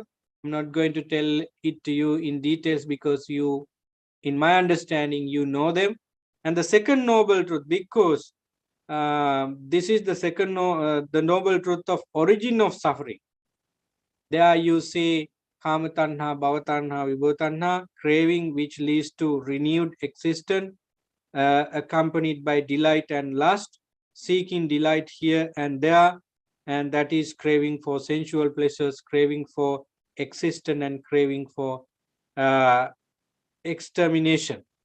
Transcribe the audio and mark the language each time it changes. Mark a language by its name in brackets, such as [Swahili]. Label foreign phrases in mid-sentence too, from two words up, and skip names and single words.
[English] I'm not going to tell it to you in details because you, in my understanding, you know them. And the second noble truth, because this is the second the noble truth of origin of suffering. There you see [Pali] kama tanha, bhava tanha, vibhava tanha, [English] craving which leads to renewed existence, accompanied by delight and lust, seeking delight here and there, and that is craving for sensual pleasures, craving for existence, and craving for extermination.